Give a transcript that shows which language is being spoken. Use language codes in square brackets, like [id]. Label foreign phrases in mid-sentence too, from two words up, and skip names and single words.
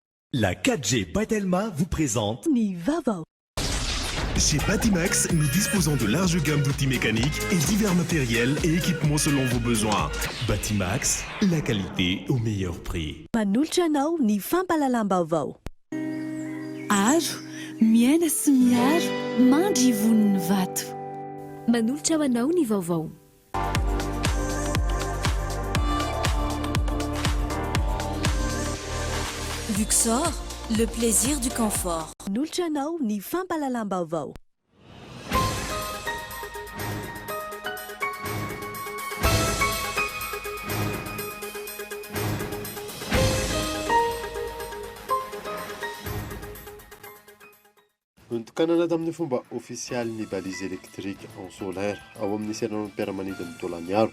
[fr] La 4G Batelma vous présente Nivava. Chez Batimax, nous disposons de larges gammes d'outils mécaniques et divers matériels et équipements selon vos besoins. Batimax, la qualité au meilleur prix. [mg] Manolotra anao ny fampalalam-baovao. Aro, miaina sy miaro, mandry voniny vato. Manolotra ho anao ny vaovao. [fr] Luxor, le plaisir du confort. [mg] Manolotra anao ny fampalalam-baovao. Nitokanana tamin'ny fomba ofisialy ny [fr] balise électrique en solaire [mg] ao amin'ny seranan'ny mpiara-manidina taolaniaro.